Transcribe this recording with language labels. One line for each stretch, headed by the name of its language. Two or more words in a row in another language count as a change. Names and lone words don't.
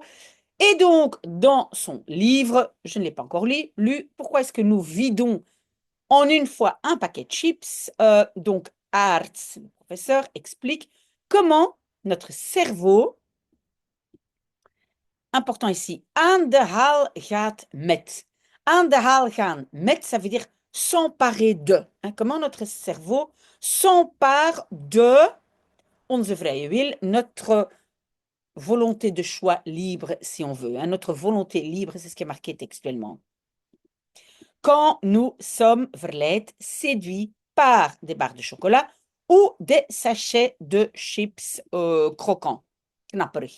French: Et donc, dans son livre, je ne l'ai pas encore lu, pourquoi est-ce que nous vidons en une fois un paquet de chips? Donc, Arts, le professeur, explique comment notre cerveau, important ici,
Dutch: aan de haal gaat met. Aan de haal gaan met,
French: ça veut dire s'emparer de. Hein, comment notre cerveau s'empare de
Dutch: onze vrije wil,
French: notre volonté de choix libre, si on veut. Hein. Notre volonté libre, c'est ce qui est marqué textuellement. Quand nous sommes verleid, séduits par des barres de chocolat ou des sachets de chips croquants, knapperig.